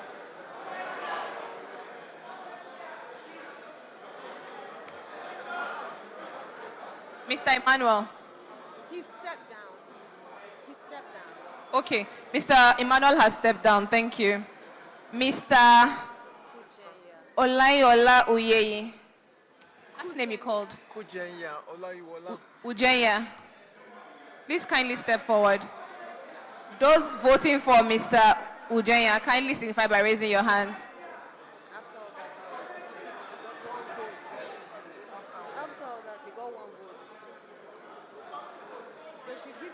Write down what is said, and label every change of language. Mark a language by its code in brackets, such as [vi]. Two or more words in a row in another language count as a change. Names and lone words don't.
[en] Mr. Emmanuel. He stepped down. He stepped down. Okay, Mr. Emmanuel has stepped down. Thank you. Mr. Olayola Uyeye. That's the name you called. Kujenya Olayiwola. Ujenya. Please kindly step forward. Those voting for Mr. Ujenya, kindly signify by raising your hands. After all that, you got one vote. They should give.